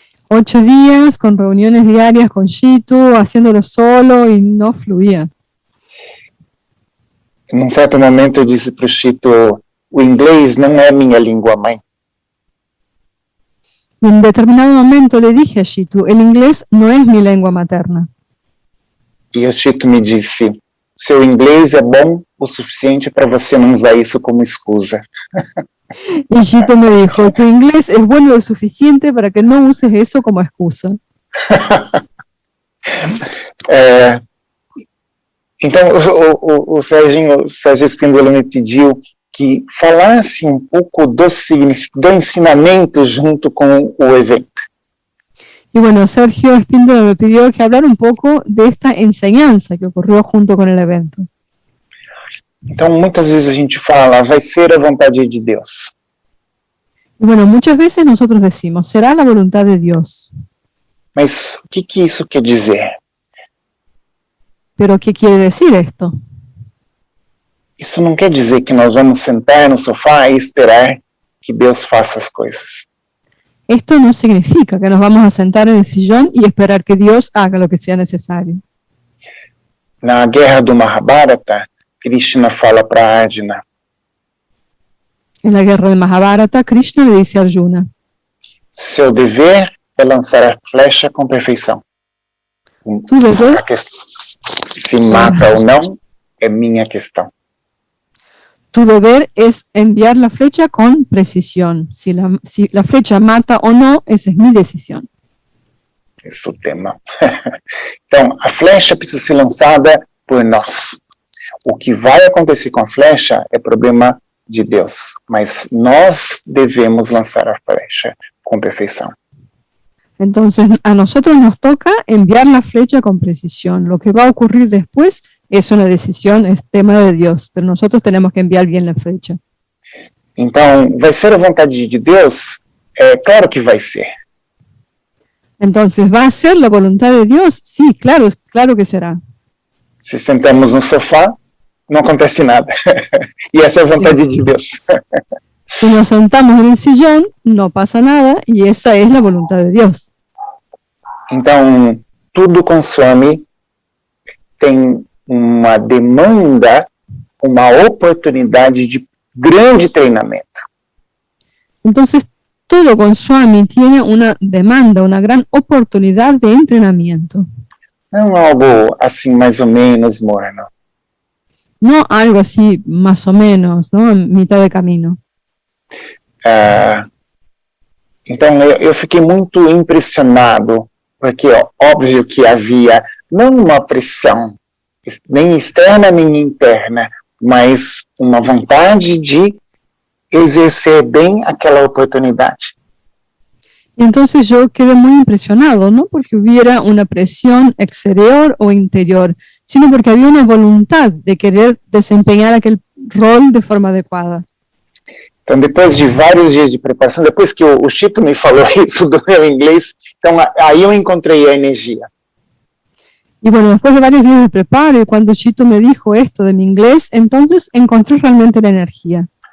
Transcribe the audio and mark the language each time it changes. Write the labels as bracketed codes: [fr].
[es] 8 días con reuniones diarias con Shito, haciéndolo solo y no fluía. [pt] Num certo momento eu disse para o Chito, o inglês não é minha língua mãe. [es] Y en determinado momento le dije a Shito, el inglés no es mi lengua materna. [pt] E o Chito me disse, seu inglês é bom o suficiente para você não usar isso como excusa. [es] Y Shito me dijo, tu inglés es bueno lo suficiente para que no uses eso como excusa. [pt] Então, o Sérgio Espíndola me pediu que falasse um pouco do ensinamento junto com o evento. [es] Y bueno, Sergio Espíndola me pidió que hablara un poco de esta enseñanza que ocurrió junto con el evento. [pt] Então, muitas vezes a gente fala, vai ser a vontade de Deus. [es] Y bueno, muchas veces nosotros decimos, será la voluntad de Dios. [pt] Mas o que isso quer dizer? [es] Pero ¿qué quiere decir esto? [pt] Isso não quer dizer que nós vamos sentar no sofá e esperar que Deus faça as coisas. [es] Esto no significa que nos vamos a sentar en el sillón y esperar que Dios haga lo que sea necesario. [pt] Na guerra do Mahabharata, Krishna fala para Arjuna, [es] En la guerra de Mahabharata, Krishna le dice a Arjuna, [pt] seu dever é lançar a flecha com perfeição. [es] tu deber, [pt] A questão, se mata ou não, é minha questão. [es] tu deber es enviar la flecha con precisión. Si la flecha mata o no, esa es mi decisión. [pt] Esse é o tema. Então, a flecha precisa ser lançada por nós. O que vai acontecer com a flecha é problema de Deus, mas nós devemos lançar a flecha com perfeição. [es] Entonces, a nosotros nos toca enviar la flecha con precisión. Lo que va a ocurrir después es una decisión, es tema de Dios, pero nosotros tenemos que enviar bien la flecha. [pt] Então, vai ser a vontade de Deus? É claro que vai ser. [es] Entonces, ¿va a ser la voluntad de Dios? Sí, claro, claro que será. [pt] Se sentamos no sofá, não acontece nada. E essa é a vontade de Deus. [es] Si nos sentamos en el sillón, no pasa nada y esa es la voluntad de Dios. [pt] Então, tudo consome, tem uma demanda, uma oportunidade de grande treinamento. [es] Entonces, todo con Swami tiene una demanda, una gran oportunidad de entrenamiento. [pt] Não algo assim mais ou menos morno. [es] No algo así, más o menos, ¿no? En mitad de camino. [pt] Então, eu fiquei muito impressionado, porque óbvio que havia não uma pressão, nem externa nem interna, mas uma vontade de exercer bem aquela oportunidade. [es] Y entonces yo quedé muy impresionado, no porque hubiera una presión exterior o interior, sino porque había una voluntad de querer desempeñar aquel rol de forma adequada. [pt] Então, depois de vários dias de preparação, depois que o Chito me falou isso do meu inglês, então aí eu encontrei a energia. [es] Y bueno, después de varios días de preparo y cuando Chito me dijo esto de mi inglés, entonces encontré realmente la energía.